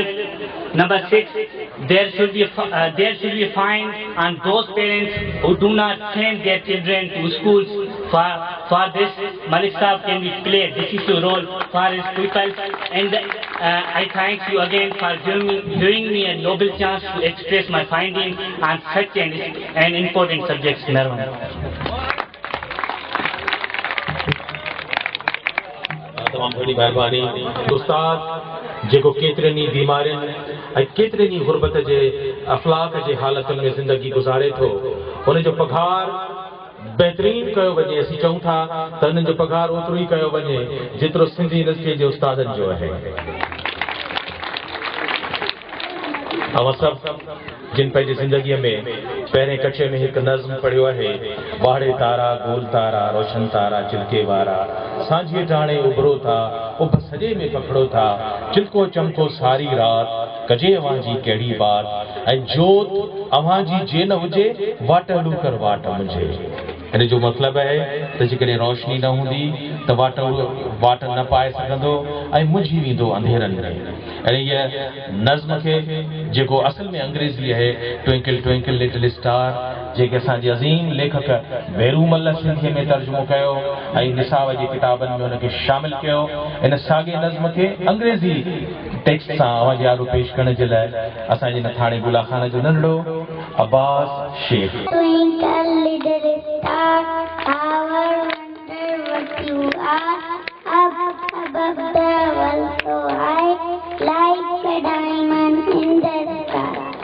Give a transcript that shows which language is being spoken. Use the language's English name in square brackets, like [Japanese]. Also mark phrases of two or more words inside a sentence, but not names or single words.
[English] Number 6, there should be a fine on those parents who do not send their children to schools. For this, Malik Saab can play a decisive role for his people. And I thank you again for giving me a noble chance to express my findings on such an important subject. [Sindhi] तमाम बड़ी मेहरबानी उस्ताद जेको केतरनी बीमारियुनि ऐं केतरनी गुरबत जे अफलाक जे हालतुनि में ज़िंदगी गुज़ारे थो उन जो पघार बेहतरीन कयो वञे असीं चऊं था त उन्हनि जो पघार ओतिरो ई कयो वञे जेतिरो सिंधी यूनिवर्सिटी जे उस्तादनि जो आहे अवां सभु जिन पंहिंजी ज़िंदगीअ में पहिरें कचे में हिकु नज़्म पढ़ियो आहे बाड़े तारा गोल तारा रोशन तारा चिलके वारा सांझीअ टाणे उभरो था उभ सॼे में पकड़ो था चिलको चमको सारी रात कजे अवां जी कहिड़ी बात ऐं जोत अवां जी जे न हुजे वाट हलू कर वाट मुंहिंजे इन जो मतिलबु आहे त जेकॾहिं रोशनी न हूंदी त वाट न पाए सघंदो ऐं मुंझी वेंदो अंधेरनि में ऐं हीअ नज़्म खे जेको असल में अंग्रेज़ी आहे [English] twinkle twinkle little star [Sindhi] जेके असांजे अज़ीम लेखक भैरूमल सिंधीअ में तर्जुमो कयो ऐं निसाब जे किताबनि में उनखे शामिल कयो इन साॻे नज़्म खे अंग्रेज़ी टेक्स्ट सां अवां जे आॻो पेश करण जे लाइ असांजे नथाणे गुलाखाना जो नंढड़ो अब्बास शेख [English] above the world so high, like a diamond in the sky.